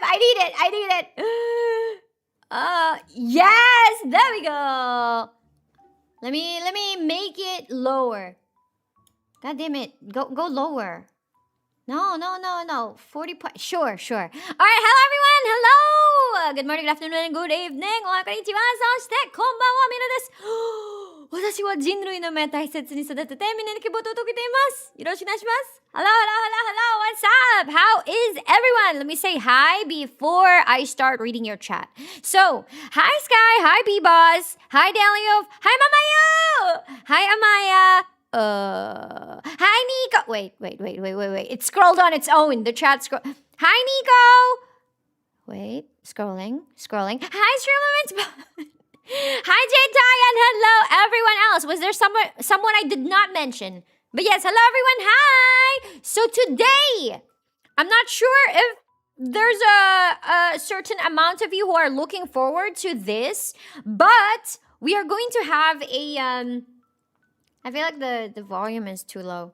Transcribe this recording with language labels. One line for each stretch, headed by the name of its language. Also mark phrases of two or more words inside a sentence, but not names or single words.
English: I need it. Yes, there we go. Let me make it lower. God damn it. Go lower. No. 40 points. Sure. All right, hello everyone. Hello. Good morning, good afternoon, and good evening.
Japanese: Konnichiwa. そしてこんばんは、ミラです。私は人類の目を大切に育ててみんなに希望を届けています。よろしくお願いします。
English: Hello. What's up? How is everyone? Let me say hi before I start reading your chat. So, hi Sky, hi B-Boss, hi Delio, hi Mamayu, hi Amaya. Hi Nico. Wait. It scrolled on its own. The chat scroll. Hi Nico. Wait, scrolling. Hi Streamlaments. Hi J-Tai and hello everyone else. Was there someone I did not mention? But yes, hello everyone. Hi. So today, I'm not sure if there's a certain amount of you who are looking forward to this, but we are going to have a I feel like the volume is too low.